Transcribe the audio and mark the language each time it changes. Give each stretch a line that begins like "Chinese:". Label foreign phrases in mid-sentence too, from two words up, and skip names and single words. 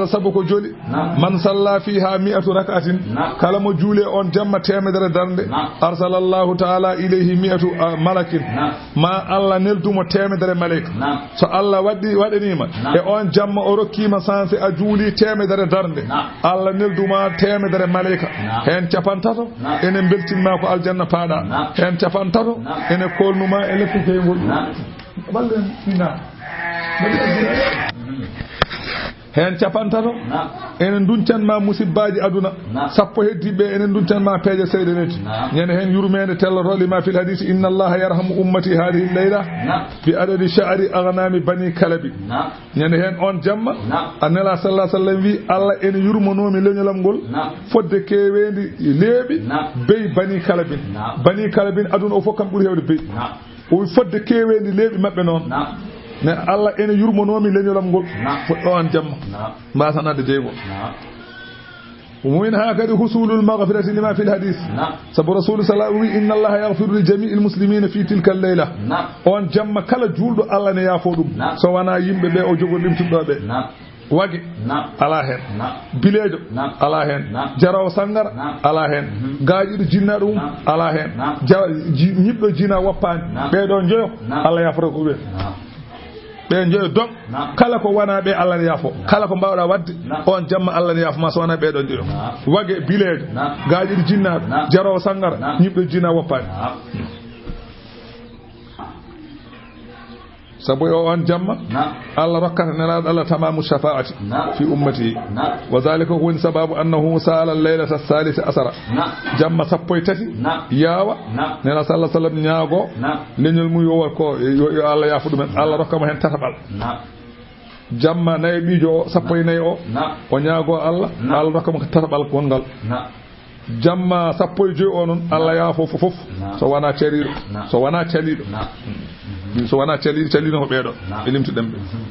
Fula: sabu ko joli man
Arabic: صلى فيها 100 ركعة
Fula: kala mo juule on jamma temedere darde
Arabic: أرسل الله تعالى إليه 100 ملك
Fula: ma Allah neldumo temedere malaika so Allah waɗanima e on jamma o rokkima sanse a juuli temedere darde Allah nelduma temedere malaika hen capantato ene beltinma ko aljanna paada hen capantato ene kolnuma e lekkukeyngol ballen ina hen capantato enen duncanma musibbaji aduna sappo heddiɓe enen duncanma peeje seydeneti ñande hen yurmede tellotolima
Arabic: في الحديث إن الله يرحم أمتي هذه الليلة بعدد شعر أغنام بني كلب
Fula: ñande hen on jamma annela
Arabic: صلى الله عليه وسلم
Fula: wi Allah ene yurmonomi leñolam ngol fodde kewendi leeɓi bey
Arabic: بني كلب
Fula: aduna o fof kam ɓuuri hewde bey o fodde kewendi leeɓi mabɓe noon ne Allah ene yurmonomi leñolam ngol fodɗo on jamma mbasanade jeygo
Arabic: ومن هكذا حصول المغفرة لما في الحديث سب رسول صلى الله عليه وسلم إن الله يغفر لجميع المسلمين في تلك الليلة
Fula: on jamma kala julɗo Allah ne yaafo ɗum so wana yimɓe ɓe o jogo limtuɗoɓe wage ala hen bilejo ala hen jaraw sangara ala hen gaajiɗo jinna ɗum ala hen ñiɓɗo jina woppani ɓeɗo joyo Allah yafata ko ɓe ɓe joyo dog kala ko wana ɓe Allah ne yaafo kala ko mbawɗa wadde on jamma Allah ne yaafo ma so wana ɓeɗo joyo wage bilejo gaajiɗo jinnaɗo jaraw sangara ñiɓɗo jina woppani sabu on jamma Allah rokkata nelaɗo Allah
Arabic: تمام الشفاعة في أمته وذلك هو سبب أنه صلى ليلة الثالثة
Fula: asara jamma sappo e tati yawa nela
Arabic: صلى الله عليه وسلم
Fula: nyaago leñol mu yo ko yo Allah yafu ɗumen Allah rokkama hen tatabal jamma nayi ɓijo sappo e nayi o nyaago Allah Allah rokkama tatabal gongal jamma sappo e joyi o noon Allah yaafo fof so wana cariɗo so wana caliɗo so wana calino ko ɓeeɗo e limtuɗen ɓe